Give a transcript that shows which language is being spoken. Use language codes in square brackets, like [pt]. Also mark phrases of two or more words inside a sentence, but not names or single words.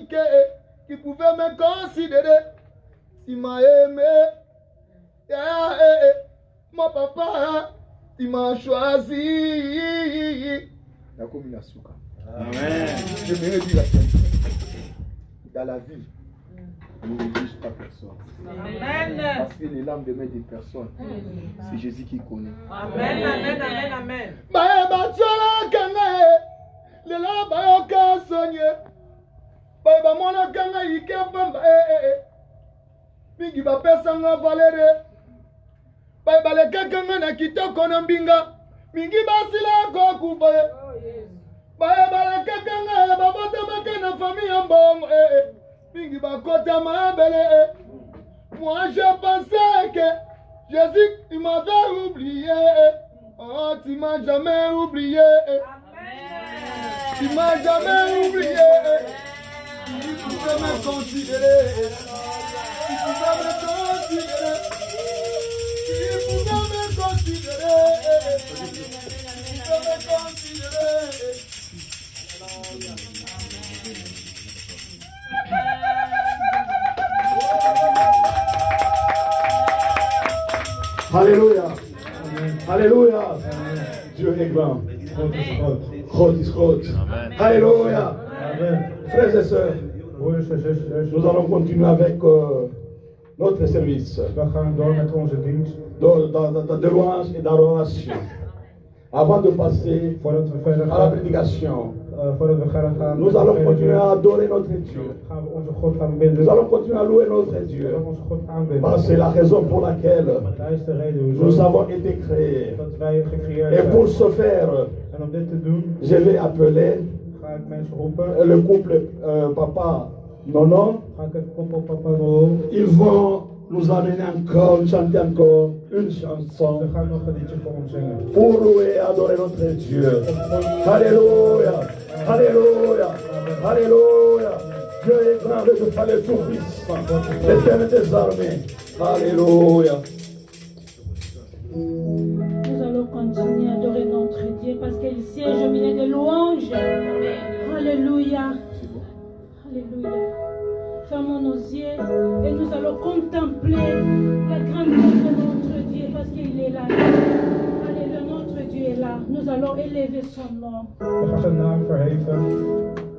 [fr] Qui pouvait me considérer? Si m'a aimé, mon papa, Tu m'as choisi. Amen. Je me dis la chose. Dans la vie, on ne néglige pas personne. Amen. Parce que les larmes de main des personnes, c'est Jésus qui connaît. Amen, amen, amen, amen. [ln] Mingi ba pesanga valere. Bai bale kakanga na kitoko na mbinga. Mingi basila ko kubaye. Bai bale kakanga ba bota makana famille mbongo Mingi ba kota mabele [fr] Moi je pensais que Jésus il m'avait oublié. Oh, tu m'as jamais oublié. Tu m'as jamais oublié. Tu pouvais me considérer. Tu pouvais me considérer. Tu pouvais me considérer. Tu pouvais me considérer. Alléluia. Alléluia. Dieu est grand. [nl] Groot is groot. [fr] Alléluia. Frères et sœurs, nous allons continuer avec notre service. [nl] We gaan door met onze dienst. [fr] De louange et d'adoration. Avant de passer [nl] Voordat we verder [fr] à la [nl] gaan, [fr] prédication, [nl] voordat we verder gaan, [fr] nous allons continuer à adorer notre Dieu. [nl] gaan we onze God aanbidden. [fr] Nous allons continuer à louer notre [nl] We [fr] Dieu. [nl] gaan onze God aanbidden. [fr] Parce que c'est la raison pour laquelle [nl] Dat is de reden [fr] nous [nl] hoezo [fr] avons été créés. [nl] dat wij gecreëerd [fr] Et pour [nl] zijn. [fr] ce faire, [nl] En om dit te doen, [fr] je vais appeler [nl] ga ik mensen roepen. [fr] le couple papa Nono. [nl] Ga ik het koppel Papa Nolo. [fr] Ils vont nous amener encore, chanter encore une chanson [nl] Ze gaan nog een liedje voor ons zingen. [fr] pour louer et adorer notre Dieu. Alléluia, Alléluia, Alléluia. Dieu est grand, le Dieu tout-puissant, l'éternel des armées. Alléluia. Nous allons continuer à adorer notre Dieu parce qu'il siège au milieu de louanges. Alléluia. Alléluia. Fermons nos yeux et nous allons contempler la grandeur de notre Dieu parce qu'il est là. Alléluia, notre Dieu est là. Nous allons élever son nom. [nl] We gaan zijn naam verheven.